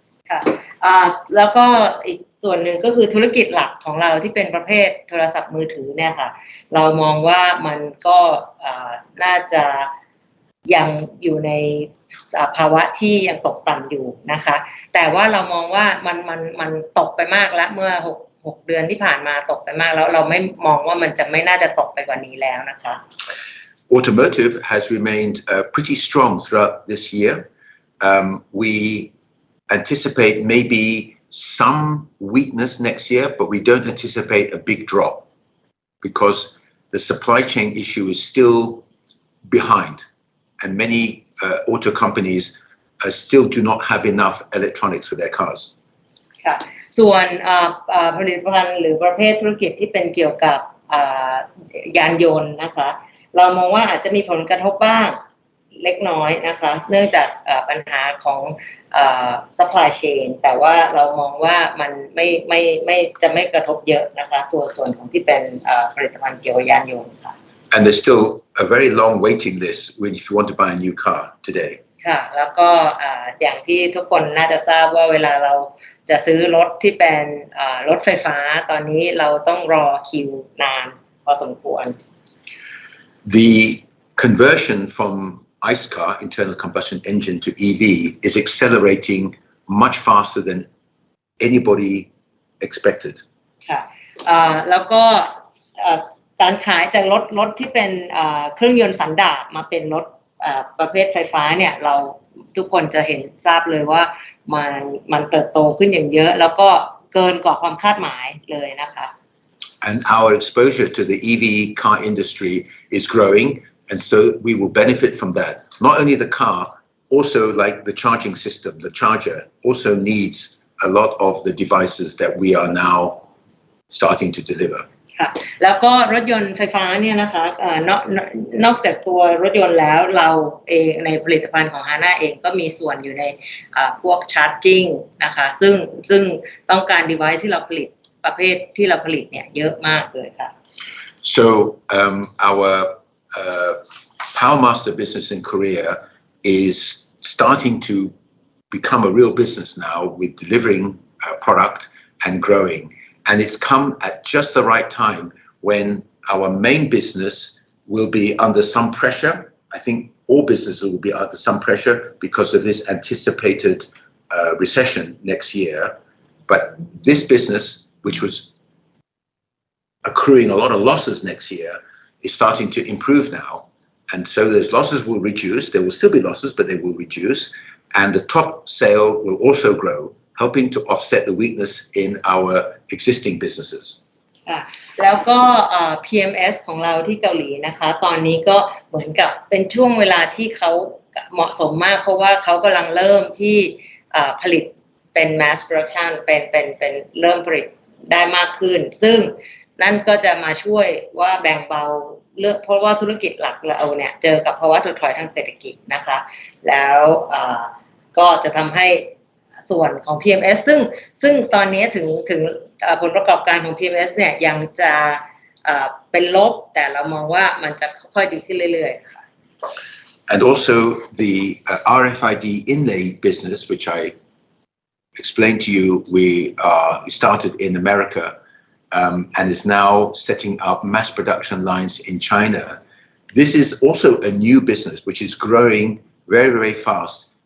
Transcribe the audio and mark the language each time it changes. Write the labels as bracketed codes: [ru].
[th] ค่ะแล้วก็อีกส่วนหนึ่งก็คือธุรกิจหลักของเราที่เป็นประเภทโทรศัพท์มือถือเนี่ยค่ะเรามองว่ามันก็น่าจะยังอยู่ในภาวะที่ยังตกต่ำอยู่นะคะแต่ว่าเรามองว่ามันตกไปมากแล้วเมื่อ6 เดือนที่ผ่านมาตกไปมากแล้วเราไม่มองว่ามันจะไม่น่าจะตกไปกว่านี้แล้วนะคะ [en] Automotive has remained pretty strong throughout this year. We anticipate maybe some weakness next year, but we don't anticipate a big drop because the supply chain issue is still behind, and many auto companies still do not have enough electronics for their cars. [th] ค่ะส่วนผลิตภัณฑ์หรือประเภทธุรกิจที่เป็นเกี่ยวกับยานยนต์นะคะเรามองว่าอาจจะมีผลกระทบบ้างเล็กน้อยนะคะเนื่องจากปัญหาของsupply chain แต่ว่าเรามองว่ามันไม่จะไม่กระทบเยอะนะคะตัวส่วนของที่เป็นผลิตภัณฑ์เกี่ยวกับยานยนต์ค่ะ [en] And there's still a very long waiting list when if you want to buy a new car today. [th] ค่ะแล้วก็อย่างที่ทุกคนน่าจะทราบว่าเวลาเราจะซื้อรถที่เป็นรถไฟฟ้าตอนนี้เราต้องรอคิวนานพอสมควร [en] The conversion from ICE car, internal combustion engine, to EV is accelerating much faster than anybody expected. [th] ค่ะแล้วก็การขายจากรถที่เป็นเครื่องยนต์สันดาปมาเป็นรถประเภทไฟฟ้าเนี่ยเราทุกคนจะเห็นทราบเลยว่ามันเติบโตขึ้นอย่างเยอะแล้วก็เกินกว่าความคาดหมายเลยนะคะ [en] And our exposure to the EV car industry is growing, and so we will benefit from that. Not only the car, also like the charging system, the charger also needs a lot of the devices that we are now starting to deliver. [th] ค่ะแล้วก็รถยนต์ไฟฟ้าเนี่ยนะคะนอกจากตัวรถยนต์แล้วเราเองในผลิตภัณฑ์ของ HANA เองก็มีส่วนอยู่ในพวก charging นะคะซึ่งต้องการ device ที่เราผลิตประเภทที่เราผลิตเนี่ยเยอะมากเลยค่ะ [en] So our PowerMaster business in Korea is starting to become a real business now with delivering product and growing. And it's come at just the right time when our main business will be under some pressure. I think all businesses will be under some pressure because of this anticipated recession next year. But this business, which was accruing a lot of losses next year, is starting to improve now. And so those losses will reduce. There will still be losses, but they will reduce. And the top sale will also grow, helping to offset the weakness in our existing businesses. [th] แล้วก็PMS ของเราที่เกาหลีนะคะตอนนี้ก็เหมือนกับเป็นช่วงเวลาที่เขาเหมาะสมมากเพราะว่าเขากำลังเริ่มที่ผลิตเป็น mass production เป็นเริ่มผลิตได้มากขึ้นซึ่งนั่นก็จะมาช่วยว่าแบ่งเบาเพราะว่าธุรกิจหลักเราเนี่ยเจอกับภาวะถดถอยทางเศรษฐกิจนะคะแล้ว ก็จะทำให้ส่วนของ PMS ซึ่งตอนนี้ถึงผลประกอบการของ PMS เนี่ยยังจะเป็นลบแต่เรามองว่ามันจะค่อยๆดีขึ้นเรื่อยๆค่ะ [en] And also the RFID inlay business, which I explained to you, we started in America and is now setting up mass production lines in China. This is also a new business which is growing very, very fast.